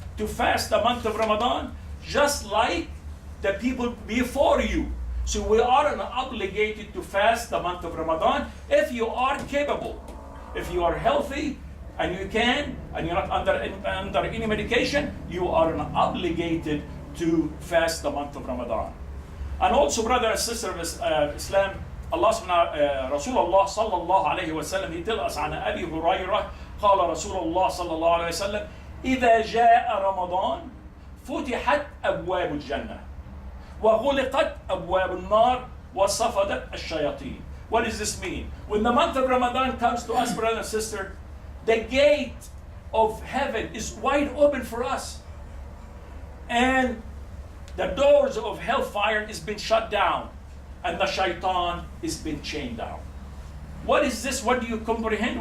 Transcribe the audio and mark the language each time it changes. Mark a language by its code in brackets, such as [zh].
[en] to fast the month of Ramadan just like the people before you. So we are obligated to fast the month of Ramadan if you are capable. If you are healthy and you can, and you're not under any medication, you are obligated to fast the month of Ramadan. And also, brother and sister of Islam, Allah subhanahu Rasulullah sallallahu alayhi wa sallam, he tells us [ar] عن أبي هريرة قال رسول الله صلى الله عليه وسلم إذا جاء رمضان فتحت أبواب الجنة وغلقت أبواب النار وصفدت الشياطين. [en] What does this mean? When the month of Ramadan comes to us, brother and sister, the gate of heaven is wide open for us. And the doors of hellfire is been shut down. And the shaitan is been chained down. What is this? What do you comprehend?